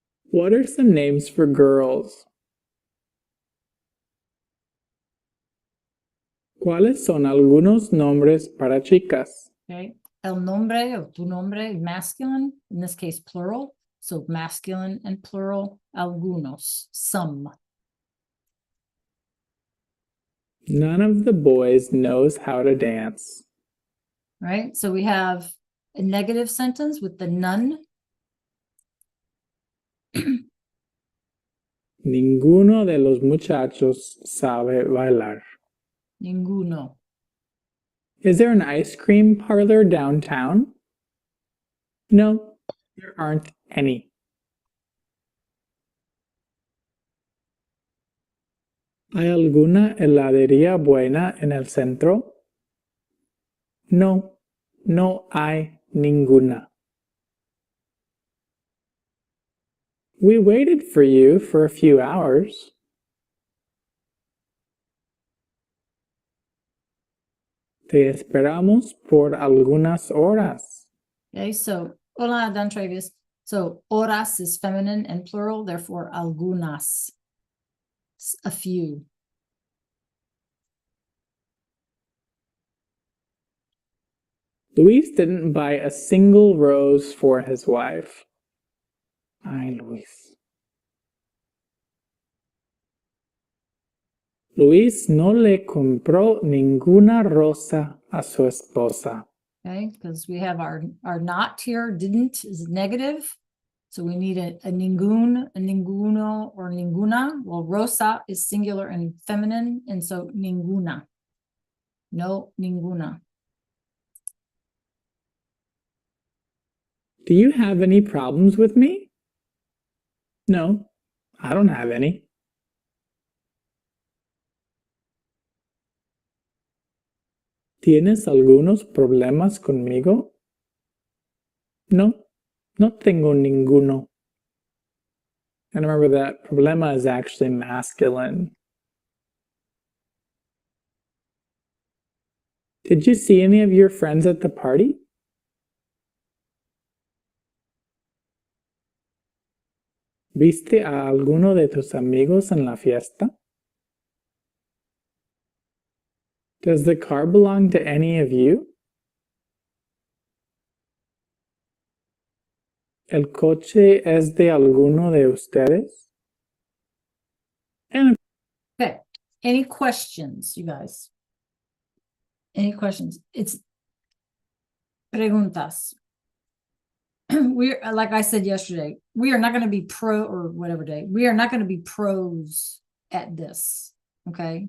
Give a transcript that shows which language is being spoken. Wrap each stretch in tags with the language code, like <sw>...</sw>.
<en>What are some names for girls?</en> <es>¿Cuáles son algunos nombres para chicas?</es> <en>Okay,</en> <es>el nombre</es> <en>or</en> <es>tu nombre,</es> <en>masculine, in this case plural, so masculine and plural, algunos, some. None of the boys knows how to dance. Right, so we have a negative sentence with the none.</en> <es>Ninguno de los muchachos sabe bailar. Ninguno.</es> <en>Is there an ice cream parlor downtown? No, there aren't any.</en> <es>¿Hay alguna heladería buena en el centro? No, no hay ninguna.</es> <en>We waited for you for a few hours.</en> <es>Te esperamos por algunas horas.</es> <en>Okay, so hola, done, Travis. So horas is feminine and plural, therefore algunas, a few. Luis didn't buy a single rose for his wife.</en> <es>Ay, Luis. Luis no le compró ninguna rosa a su esposa.</es> <en>Okay, because we have our not here, didn't is negative. So we need a ningún, a ninguno, or ninguna. Well, rosa is singular and feminine, and so ninguna.</en> <es>No, ninguna.</es> <en>Do you have any problems with me? No, I don't have any.</en> <es>¿Tienes algunos problemas conmigo? No, no tengo ninguno.</es> <en>And remember that problema is actually masculine. Did you see any of your friends at the party?</en> <es>¿Viste a alguno de tus amigos en la fiesta?</es> <en>Does the car belong to any of you?</en> <es>¿El coche es de alguno de ustedes?</es> <en>And Okay, any questions, you guys? Any questions? It's preguntas. We're, like I said yesterday, we are not going to be pro or whatever day. We are not going to be pros at this, okay?</en>